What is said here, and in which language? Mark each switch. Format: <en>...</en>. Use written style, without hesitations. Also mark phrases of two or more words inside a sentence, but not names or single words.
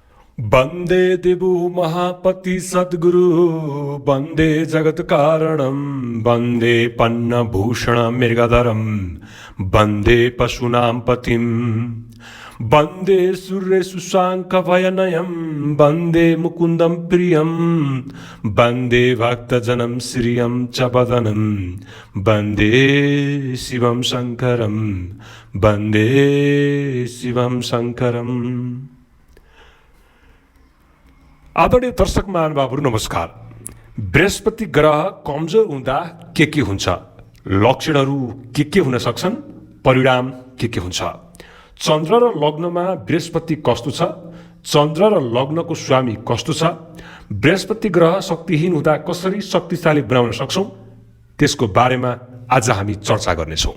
<sa>वन्दे देवो महापति सद्गुरु वन्दे जगत्कारणं वन्दे पन्नभूषणं मृगधरं वन्दे पशूनां पतिं वन्दे सूर्येषु शाङ्खभयनयं वन्दे मुकुन्दं प्रियं वन्दे भक्तजनं श्रियं च वदनं वन्दे शिवं शङ्करं वन्दे शिवं शङ्करम्।</sa> <ne>आदरणीय दर्शक महानुभावहरू नमस्कार। बृहस्पति ग्रह कमजोर हुँदा के हुन्छ, लक्षणहरू के हुन सक्छन्, परिणाम के हुन्छ, चन्द्र र लग्नमा बृहस्पति कस्तो छ, चन्द्र र लग्नको स्वामी कस्तो छ, बृहस्पति ग्रह शक्तिहीन हुँदा कसरी शक्तिशाली बनाउन सक्छौं, त्यसको बारेमा आज हामी चर्चा गर्नेछौं।</ne>